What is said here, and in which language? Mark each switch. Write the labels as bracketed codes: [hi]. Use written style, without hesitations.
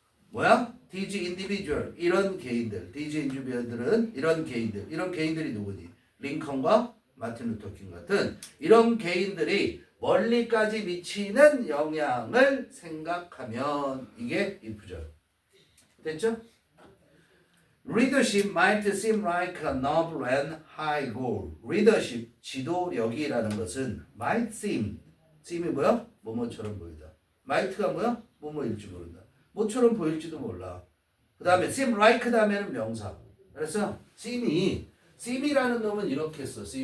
[ko] 뭐야? these individual. 이런 개인들. these individual 들은 이런 개인들. 이런 개인들이 누구니? 링컨과 마틴 루터 킹 같은 이런 개인들이 멀리까지 미치는 영향을 생각하면 이게 if절. 됐죠? [en] Leadership might seem like a noble and high goal. [ko] Leadership, 지도력이라는 것은 might seem 이 뭐야? 뭐뭐처럼 보이다. might가 뭐야? 뭐뭐일지 모른다. 뭐처럼 보일지도 몰라. 그 다음에 seem like 다음에는 명사. 그래서 seem이라는 놈은 이렇게 써.